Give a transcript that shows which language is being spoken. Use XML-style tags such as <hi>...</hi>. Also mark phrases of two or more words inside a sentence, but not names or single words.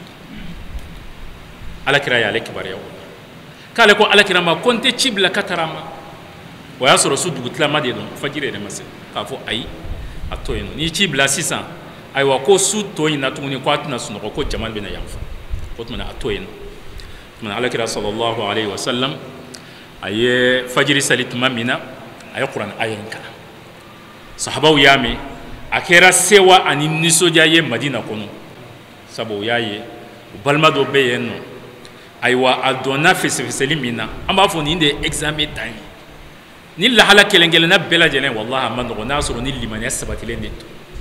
<bm>alakira y'ale kibaruya o la k'ale ko alakira ma ko n tɛ ci bila ka taara ma o y'a sɔrɔ su dugutilama de don fajiri yɛrɛ ma se k'a fɔ ayi a to yen nɔ n'i ci bila sisan ayiwa ko su tɔ in na tuguni ko a tɛna sunɔgɔ ko jama bɛna yanfa o tuma a to yen nɔ tuma alakira</bm> <ar>صلى الله عليه وسلم</ar> <bm>a ye fajiri sali tuma min na a ye kuranɛ aya in kalan sahabaw y'a mɛn a kɛra sewa ani nisɔndiya ye Madina kɔnɔ sabu o y'a ye o balima dɔ bɛ yen nɔ ayiwa a dɔnna fɛsɛfɛsɛli min na an b'a fɔ nin de ye examen dan ye ni lahala kelen kelenna bɛɛ lajɛlen wallahi a ma nɔgɔn n'a sɔrɔ ni limaniya sabatilen de to</bm>